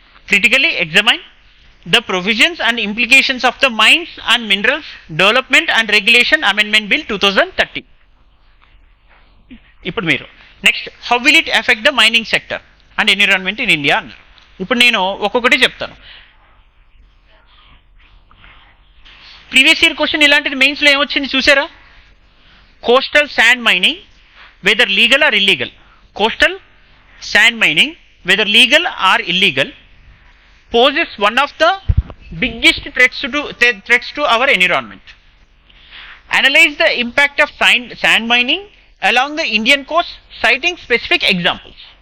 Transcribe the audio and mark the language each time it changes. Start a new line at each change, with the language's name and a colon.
English: Critically examine the provisions and implications of the Mines and Minerals Development and Regulation Amendment Bill 2013.
Telugu: ఇప్పుడు మీరు
English: next, how will it effect the mining sector and environment in India
Telugu: అన్నారు. ఇప్పుడు నేను ఒక్కొక్కటి చెప్తాను. Previous year question ఇలాంటిది మెయిన్స్లో ఏమొచ్చింది చూసారా?
English: Coastal sand mining whether legal or illegal. Coastal sand mining whether legal or illegal poses one of the biggest threats to our environment. Analyze the impact of sand mining along the Indian coast citing specific examples.